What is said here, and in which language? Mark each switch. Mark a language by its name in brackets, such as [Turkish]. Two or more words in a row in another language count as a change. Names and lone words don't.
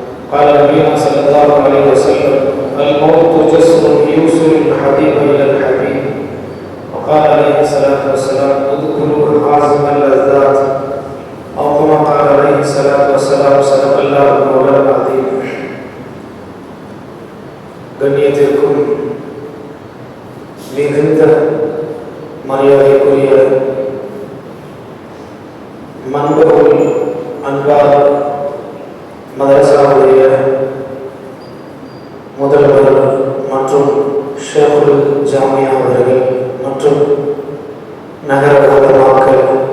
[Arabic] قال نبينا صلى الله عليه وسلم الموت جسر يوصل الحبيب إلى الحبيب. وقال عليه الصلاة والسلام اذكروا حازم اللذات، أو كما قال عليه الصلاة والسلام صدق الله المولى العظيم. [Tamil] கண்ணியத்திற்கும் மிகுந்த மரியாதைக்குரிய மன்புகள் அன்பார் மதரசாவுடைய முதல்வர் மற்றும் ஷேகுல் ஜாமியா அவர்கள் மற்றும் நகர உலமாக்கள்